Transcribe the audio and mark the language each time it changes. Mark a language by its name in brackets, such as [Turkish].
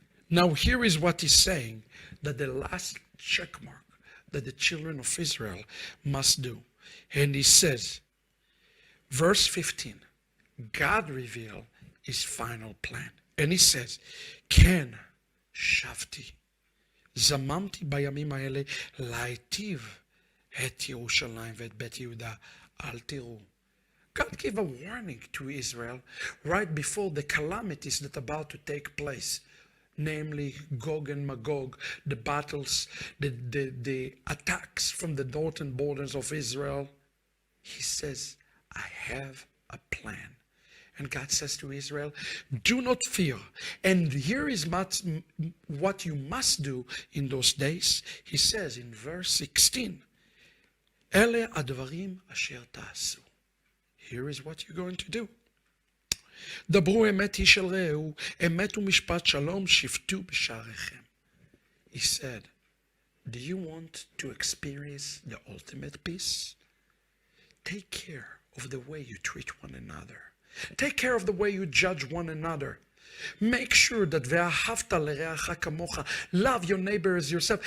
[English] Now, here is what he's saying, that the last check mark that the children of Israel must do. And he says, verse 15, God revealed his final plan. And he says, [Hebrew] Ken shavti. זממתי בימים האלה להיטיב את ירושלים ואת בית יהודה, אל תראו. [English] God gave a warning to Israel right before the calamities that are about to take place, namely Gog and Magog, the battles, the attacks from the northern borders of Israel. He says, I have a plan. And God says to Israel, do not fear. And here is what you must do in those days. He says in verse 16, [Hebrew] Ele advarim asher ta'asu. [English] Here is what you're going to do. [Hebrew] דברו אמת איש אל רעהו, אמת ומשפט שלום שפטו בשעריכם. [English] He said, do you want to experience the ultimate peace? Take care of the way you treat one another. Take care of the way you judge one another. Make sure that [Hebrew] Havdalah le'reacha kamocha, [English] love your neighbor as yourself.